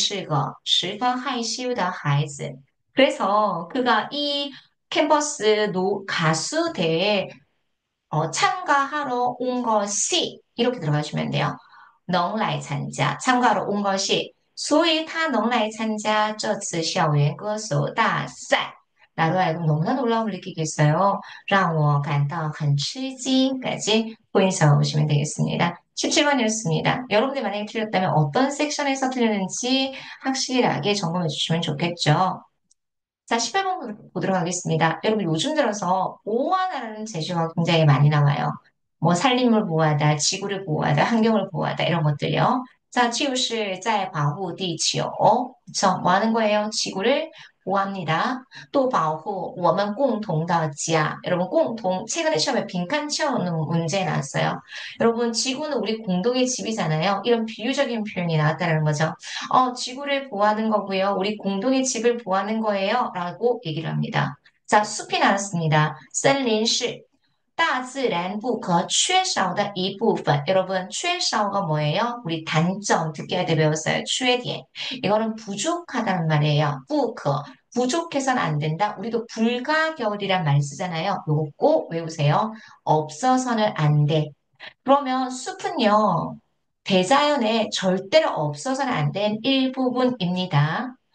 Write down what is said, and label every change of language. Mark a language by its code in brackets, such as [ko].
[zh] 在我的印象中，他一直是个十分害羞的孩子。 [ko] 그래서 그가 이 캠퍼스 가수 대회에 참가하러 온 것이 이렇게 들어가시면 돼요. [zh] 能来参加 [ko] 참가하러 온 것이 [zh] 所以他能来参加这次校园歌手大赛. [ko] 나로 하여금 너무나 놀라움을 느끼겠어요. [zh] 让我感到很吃惊 [ko] 까지 포인트 보시면 되겠습니다. 17번이었습니다. 여러분들 만약에 틀렸다면 어떤 섹션에서 틀렸는지 확실하게 점검해 주시면 좋겠죠. 자, 18번 보도록 하겠습니다. 여러분, 요즘 들어서 보호하다라는 제시어가 굉장히 많이 나와요. 뭐, 산림을 보호하다, 지구를 보호하다, 환경을 보호하다, 이런 것들이요. 자, [zh] 就是在保护地球. [ko] 그쵸? 뭐 하는 거예요? 지구를 보호합니다. 또 [zh] 保护, 我们共同的家. [ko] 여러분, 공동, 최근에 시험에 빈칸 채우는 문제 나왔어요. 여러분, 지구는 우리 공동의 집이잖아요. 이런 비유적인 표현이 나왔다는 거죠. 지구를 보호하는 거고요. 우리 공동의 집을 보호하는 거예요. 라고 얘기를 합니다. 자, 숲이 나왔습니다. [zh] 森林是 大自然不可缺少的一部分. [ko] 여러분, 缺少가 뭐예요? 우리 단점 듣기 할 때 배웠어요. [zh] 缺点. [ko] 이거는 부족하다는 말이에요. 不可.부족해서는 안 된다. 우리도 불가결이란 말 쓰잖아요. 요거 꼭 외우세요. 없어서는 안 돼. 그러면 숲은요, 대자연에 절대로 없어서는 안 된 일부분입니다.